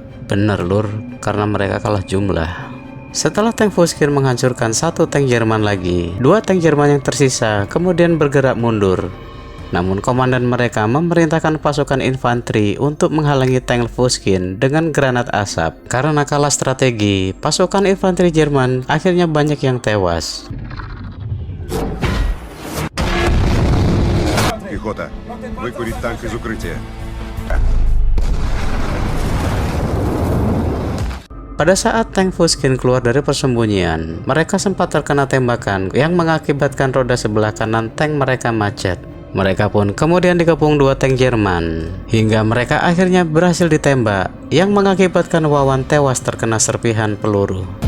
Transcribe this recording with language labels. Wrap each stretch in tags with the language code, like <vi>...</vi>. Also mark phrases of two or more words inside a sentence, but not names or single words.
<id>Bener lur, karena mereka kalah jumlah. Setelah tank Fushkin menghancurkan satu tank Jerman lagi, dua tank Jerman yang tersisa kemudian bergerak mundur. Namun komandan mereka memerintahkan pasukan infanteri untuk menghalangi tank Fushkin dengan granat asap. Karena kalah strategi, pasukan infanteri Jerman akhirnya banyak yang tewas.</id> <ru>Пехота, выкурить танк из укрытия.</ru> <id>Pada saat tank Fushkin keluar dari persembunyian, mereka sempat terkena tembakan yang mengakibatkan roda sebelah kanan tank mereka macet. Mereka pun kemudian dikepung dua tank Jerman, hingga mereka akhirnya berhasil ditembak, yang mengakibatkan Wawan tewas terkena serpihan peluru.</id>